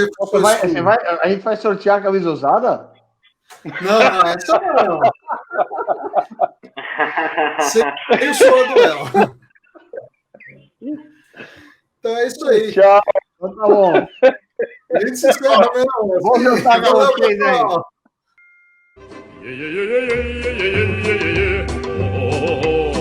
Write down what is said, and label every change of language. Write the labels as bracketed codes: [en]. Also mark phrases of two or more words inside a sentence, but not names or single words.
[pt] A gente vai sortear a camisa usada? Não, essa não. Sem o suor do Léo. Então é isso aí. Tchau. Então tá bom. A gente se encerra, meu. Vou jantar com vocês aí. [en] Yeah, yeah, yeah, yeah, yeah, yeah, yeah, yeah, yeah. Oh, oh, oh.